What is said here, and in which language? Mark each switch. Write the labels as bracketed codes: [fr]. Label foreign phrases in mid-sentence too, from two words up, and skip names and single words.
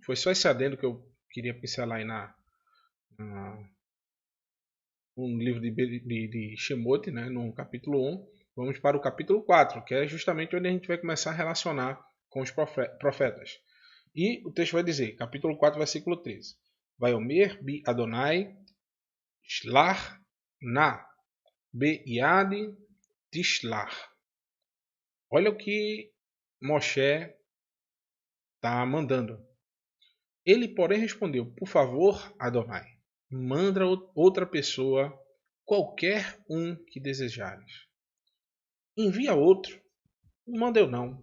[pt] Foi só esse adendo que eu queria pincelar aí no livro de Shemot, né, no capítulo 1. Vamos para o capítulo 4, que é justamente onde a gente vai começar a relacionar com os profetas. E o texto vai dizer, capítulo 4, versículo 13. [he] ויאמר בי אדני שלח נא ביד תשלח. [pt] Olha o que Moshe está mandando. Ele, porém, respondeu, por favor, Adonai, manda outra pessoa, qualquer um que desejares. Envia outro. Não manda eu não.